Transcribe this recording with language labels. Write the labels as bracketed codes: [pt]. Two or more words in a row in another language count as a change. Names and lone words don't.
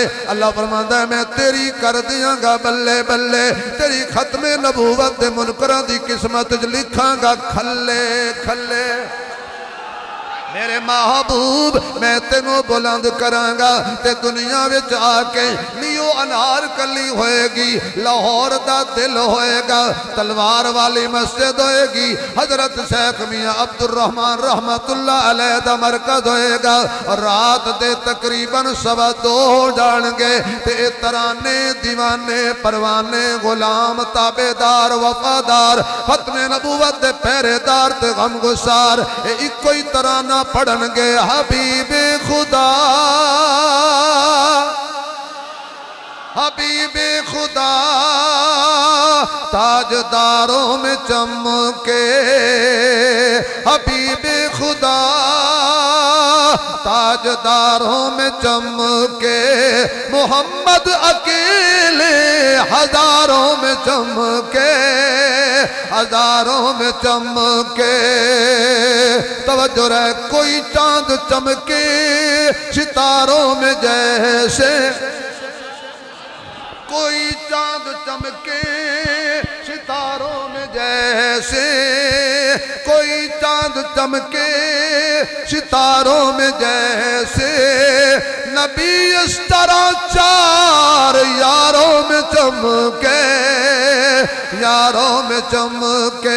[pa] اللہ فرماندا میں تیری کر دیانگا بلے بلے، تیری ختم نبوت دے منکراں دی قسمت چ لکھانگا کھلے کھلے. میرے محبوب میں تینوں بلند کرانگا تے دنیا وچ آ کے نیو انار کلی ہوئے گی، لاہور دا دل ہوئے گا، تلوار والی مسجد ہوئے گی، حضرت شیخ میاں عبد الرحمان [ar] رحمة الله عليه [pa] دا مرکز ہوئے گا. رات دے تقریبن 2:15 ہو جاݨگے تے ترانے دیوانے پروانے غلام تابعدار وفادار ختم نبوت دے پہریدار تے غمگسار اکو ہی ترانہ پڑھنگے. [ur] حبیب خدا حبیب خدا تاجداروں میں چمکے، حبیب خدا تاجداروں میں چمکے، محمد اکیلے ہزاروں میں چمکے، ہزاروں میں چمکے. توجہ رہے، کوئی چاند چمکے ستاروں میں جیسے، کوئی چاند چمکے ستاروں میں جیسے، کوئی چاند چمکے ستاروں میں جیسے، نبی اس طرح 4 یاروں میں چمکے، یاروں میں چمکے.